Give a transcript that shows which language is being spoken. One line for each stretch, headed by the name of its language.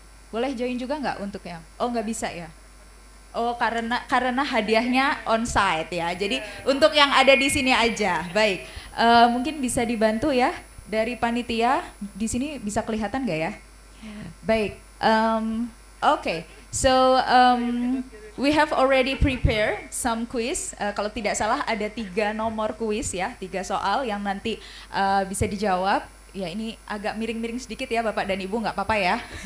Indonesian: Boleh join juga nggak untuknya? Oh, nggak bisa ya? Oh, karena hadiahnya on-site ya. Jadi untuk yang ada di sini aja. Baik, mungkin bisa dibantu ya dari panitia. Di sini bisa kelihatan nggak ya? Baik, okay.
English: So we have already prepared some quiz.
Indonesian: Kalau tidak salah ada 3 nomor quiz ya, 3 soal yang nanti bisa dijawab. Ya ini agak miring-miring sedikit ya Bapak dan Ibu, nggak apa-apa ya.